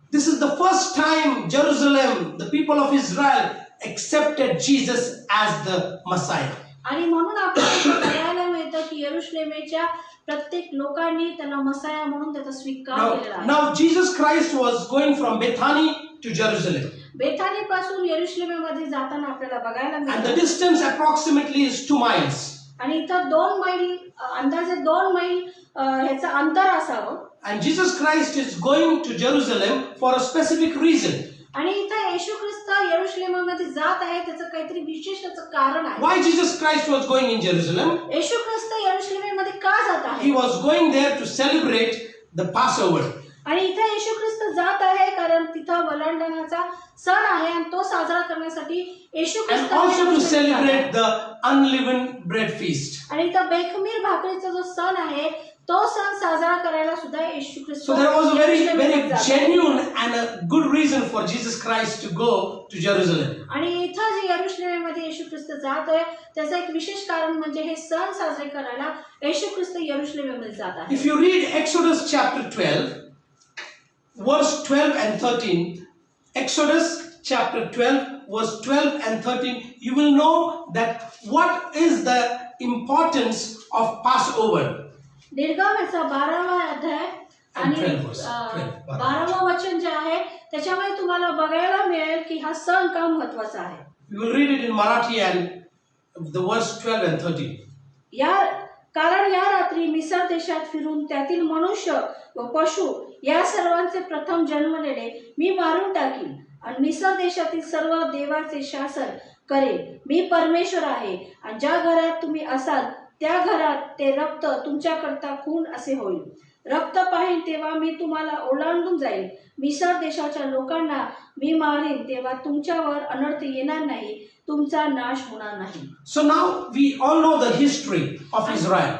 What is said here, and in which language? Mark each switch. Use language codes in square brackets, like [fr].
[en] This is the first time Jerusalem, the people of Israel, accepted Jesus as the Messiah. [mr] आणि म्हणून आपल्याला बघायला मिळतं की यरूशलेमेच्या प्रत्येक लोकांनी त्याला मसाया म्हणून त्याचा स्वीकार केलेला आहे. [en] Now Jesus Christ was going from Bethany to Jerusalem. [mr] Bethany पासून यरूशलेमेमध्ये जाताना आपल्याला बघायला [en] And the [mr] मिळतं. [en] distance approximately is 2 miles. [mr] आणि इथं 2 मैल अंदाजे 2 मैल ह्याचं अंतर असावं. [en] And Jesus Christ is going to Jerusalem for a specific reason. [mr] आणि इथं येशू ख्रिस्त यरूशलेममध्ये जात आहे त्याचं काहीतरी विशेष कारण आहे. [en] Why Jesus Christ was going in Jerusalem? [mr] येशू ख्रिस्त यरूशलेममध्ये का जात आहे? [en] He was going there to celebrate the Passover. [mr] आणि इथं येशू ख्रिस्त जात आहे कारण तिथं वलांडण्याचा सण आहे आणि तो साजरा करण्यासाठी येशू [en] And [mr] ख्रिस्त [en] also to [mr] यरूशलेममध्ये जात [en] celebrate [mr] आहे. [en] the unleavened bread feast. [mr] आणि इथं बेखमीर भाकरीचा जो सण आहे तो सण साजरा करायला सुद्धा येशू ख्रिस्त [en] So there was a very [mr] यरूशलेममध्ये जात आहे. [en] genuine and a good reason for Jesus Christ to go to Jerusalem. [mr] आणि इथं जे यरूशलेममध्ये येशू ख्रिस्त जात आहे त्याचं एक विशेष कारण म्हणजे हे सण साजरे करायला येशू ख्रिस्त यरूशलेममध्ये जात आहे. [en] If you read Exodus chapter 12, verse 12 and 13, Exodus chapter 12, verse 12 and 13, you will know that what is the importance of Passover. [mr] निर्गमनाचा 12वा अध्याय आणि 12वं वचन जे आहे त्याच्यामध्ये तुम्हाला बघायला मिळेल की हा सण का महत्त्वाचा आहे. [en] You will read it in Marathi and the verse 12 and 13. [mr] कारण या रात्री मिसर देशात फिरून त्यातील मनुष्य व पशु या सर्वांचे प्रथम जन्मलेले मी मारून टाकीन आणि मिसर देशातील सर्व देवाचे शासन करेन. मी परमेश्वर आहे आणि ज्या घरात तुम्ही असाल त्या घरात ते रक्त तुमच्याकरता खून असे होईल. रक्त पाहीन तेव्हा मी तुम्हाला ओलांडून जाईल. मिसर देशाच्या लोकांना मी मारीन तेव्हा तुमच्यावर अनर्थ येणार नाही, तुमचा नाश होणार नाही. [en] So now we all know the history of Israel.